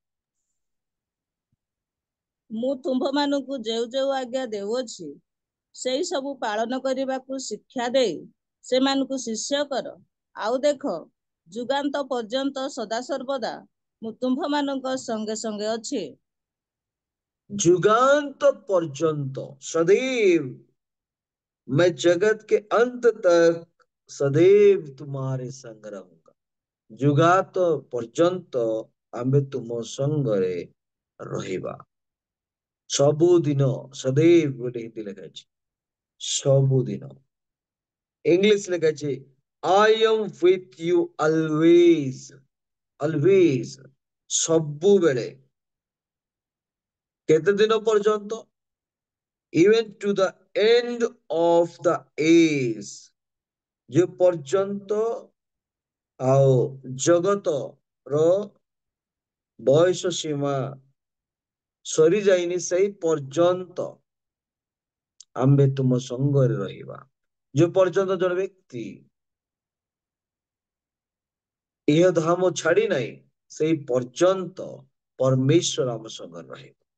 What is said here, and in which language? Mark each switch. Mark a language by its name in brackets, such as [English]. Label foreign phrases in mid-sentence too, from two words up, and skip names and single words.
[Odia] ମୁଁ ତୁମ୍ଭମାନଙ୍କୁ ଯେଉଁ ଯେଉଁ ଆଜ୍ଞା ଦେଉଅଛି ସେଇ ସବୁ ପାଳନ କରିବାକୁ ଶିକ୍ଷା ଦେଇ ସେମାନଙ୍କୁ ଶିଷ୍ୟ କର। ଆଉ ଦେଖ, ଯୁଗାନ୍ତ ପର୍ଯ୍ୟନ୍ତ ସଦାସର୍ବଦା ମୁଁ ତୁମ୍ଭମାନଙ୍କ ସଙ୍ଗେ ସଙ୍ଗେ ଅଛି। ଯୁଗାନ୍ତ ପର୍ଯ୍ୟନ୍ତ, [Hindi] सदैव मैं जगत के अंत तक सदैव तुम्हारे संग रहूंगा। [Odia] ଯୁଗାନ୍ତ ପର୍ଯ୍ୟନ୍ତ ଆମେ ତୁମ ସଙ୍ଗରେ ରହିବା। ସବୁଦିନ, ସदैव ବୋଲି ହିନ୍ଦୀ ଲେଖା ଅଛି, ସବୁଦିନ। ଇଂଲିଶ ଲେଖା ଅଛି [English] I am with you always, always, [Odia] ସବୁବେଳେ। କେତେ ଦିନ ପର୍ଯ୍ୟନ୍ତ? [English] Even to the end of the age, [Odia] ଯେ ପର୍ଯ୍ୟନ୍ତ ଆଉ ଜଗତର ବୟସ ସୀମା ସରିଯାଇନି ସେଇ ପର୍ଯ୍ୟନ୍ତ ଆମ୍ଭେ ତୁମ ସଙ୍ଗରେ ରହିବା। ଯେ ପର୍ଯ୍ୟନ୍ତ ଜଣେ ବ୍ୟକ୍ତି ଇହ ଧାମ ଛାଡି ନାହିଁ ସେଇ ପର୍ଯ୍ୟନ୍ତ ପରମେଶ୍ୱର ଆମ ସଙ୍ଗରେ ରହିବ।